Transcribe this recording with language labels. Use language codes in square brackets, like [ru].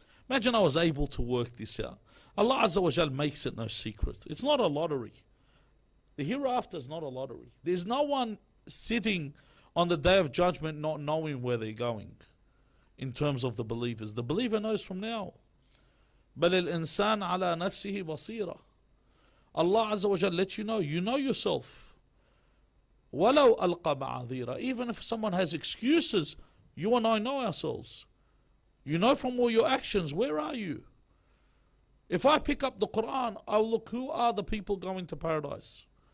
[en] Imagine I was able to work this out. Allah Azza wa Jal makes it no secret. It's not a lottery. The hereafter is not a lottery. There's no one sitting on the day of judgment not knowing where they're going in terms of the believers. The believer knows from now. [ar] بل الإنسان على نفسه بصيرة. [en] Allah Azza wa Jal lets you know yourself. [ar] ولو ألقى معاذيره. [en] Even if someone has excuses, you and I know ourselves. You know from all your actions, where are you? If I pick up the Quran, I'll look, who are the people going to paradise?